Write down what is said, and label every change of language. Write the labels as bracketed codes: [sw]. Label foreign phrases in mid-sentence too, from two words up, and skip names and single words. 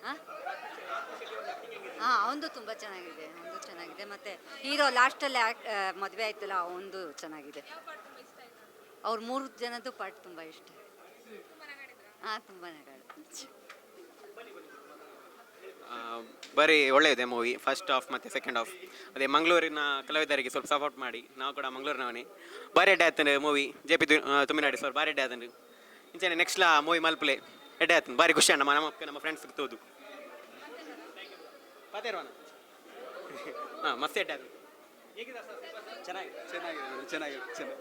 [kn] ಅವನದು ತುಂಬ ಚೆನ್ನಾಗಿದೆ, ಮತ್ತು ಹೀರೋ ಲಾಸ್ಟಲ್ಲಿ ಮದುವೆ ಆಯ್ತಲ್ಲ, ಅವನದು ಚೆನ್ನಾಗಿದೆ. ಅವ್ರ 3 ಜನದ್ದು ಪಾರ್ಟ್ ತುಂಬ ಇಷ್ಟ. ತುಂಬ ನಗಾಡು. ಬರೀ ಒಳ್ಳೆಯದೆ ಮೂವಿ, [en] first half [kn] ಮತ್ತು [en] second half. [kn] ಅದೇ ಮಂಗಳೂರಿನ ಕಲಾವಿದರಿಗೆ ಸ್ವಲ್ಪ ಸಪೋರ್ಟ್ ಮಾಡಿ, ನಾವು ಕೂಡ ಮಂಗಳೂರಿನವನೇ. [tcy] ಬಾರಿ ಎಡ್ಡೆ ಆಯ್ತಾನೆ ಮೂವಿ. JP ತುಮಿನಾಡಿ ಸರ್ ಬಾರಿ ಎಡ್ಡೆ ಆಯ್ತಾನೆ. ಇಂಚನೆ [en] next movie [tcy] ಮಲ್ಪಲೆ ಎಡ್ಡೆ ಆಯ್ತಾನೆ. ಬಾರಿ ಖುಷಿ ಅಣ್ಣ, ನಮ್ಮ ಫ್ರೆಂಡ್ಸ್ ಸಿಗ್ತೋದು. ಪಾತೇರ್ವಾನ ಹಾಂ, ಮಸ್ತ್ ಎಡ್ಡೆ ಆಯ್ತು.